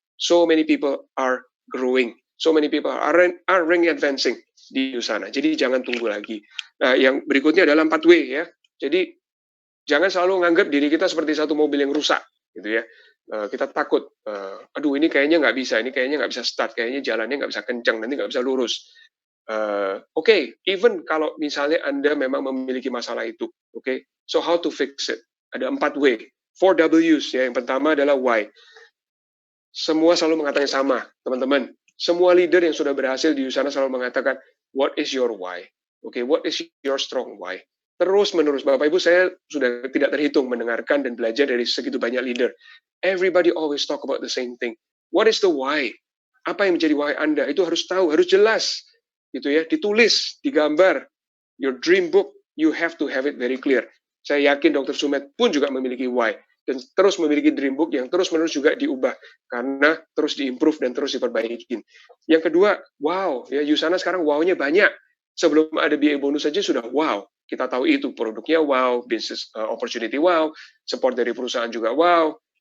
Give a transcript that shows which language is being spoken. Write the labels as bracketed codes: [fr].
[en] So many people are growing. So many people are rank advancing [id] di sana. Jadi jangan tunggu lagi. Nah, yang berikutnya adalah 4W ya. Jadi jangan selalu menganggap diri kita seperti satu mobil yang rusak, gitu ya. Kita takut, aduh ini kayaknya nggak bisa, ini kayaknya nggak bisa start, kayaknya jalannya nggak bisa kencang, nanti nggak bisa lurus. Oke, even kalau misalnya Anda memang memiliki masalah itu, oke, [en] so how to fix it? [id] Ada 4W, 4Ws ya. Yang pertama adalah why. Semua selalu mengatakan sama, teman-teman. Semua leader yang sudah berhasil di sana selalu mengatakan, [en] what is your why? [id] Oke, [en] what is your strong why? [id] Terus menerus, Bapak Ibu, saya sudah tidak terhitung mendengarkan dan belajar dari segitu banyak leader. [en] Everybody always talk about the same thing. What is the why? [id] Apa yang menjadi why Anda? Itu harus tahu, harus jelas. Gitu ya, ditulis, digambar. [en] Your dream book, you have to have it very clear. [id] Saya yakin Dr. Sumet pun juga memiliki why dan terus memiliki dream book yang terus-menerus juga diubah karena terus diimprove dan terus diperbaiki. Yang kedua, wow, ya Yusana sekarang wow-nya banyak. Sebelum ada BA bonus saja sudah wow. Kita tahu itu produknya wow, business opportunity wow, support dari perusahaan juga wow.